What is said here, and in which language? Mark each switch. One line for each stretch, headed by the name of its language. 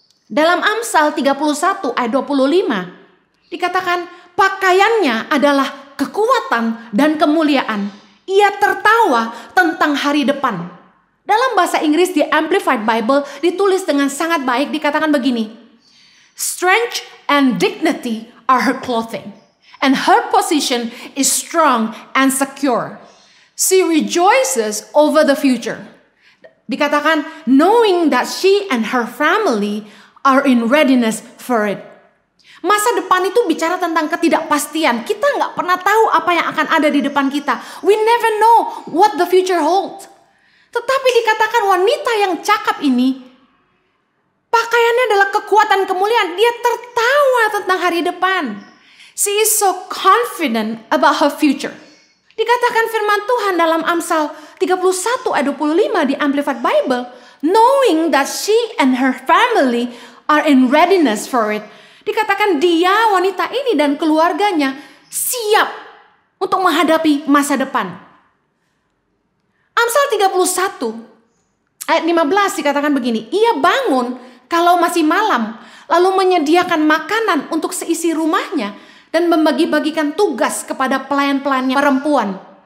Indonesian: Dalam Amsal 31 ayat 25, dikatakan pakaiannya adalah kekuatan dan kemuliaan. Ia tertawa tentang hari depan. Dalam bahasa Inggris di Amplified Bible ditulis dengan sangat baik, dikatakan begini.
English: Strength and dignity are her clothing, and her position is strong and secure. She rejoices over the future.
Indonesian: Dikatakan,
English: knowing that she and her family are in readiness for it.
Indonesian: Masa depan itu bicara tentang ketidakpastian. Kita nggak pernah tahu apa yang akan ada di depan kita.
English: We never know what the future holds.
Indonesian: Tetapi dikatakan wanita yang cakap ini, pakaiannya adalah kekuatan kemuliaan. Dia tertawa tentang hari depan.
English: She is so confident about her future.
Indonesian: Dikatakan firman Tuhan dalam Amsal 31 ayat 25 di Amplified Bible.
English: Knowing that she and her family are in readiness for it.
Indonesian: Dikatakan dia, wanita ini dan keluarganya siap untuk menghadapi masa depan. Amsal 31 ayat 15 dikatakan begini. Ia bangun kalau masih malam, lalu menyediakan makanan untuk seisi rumahnya dan membagi-bagikan tugas kepada pelayan-pelayannya perempuan.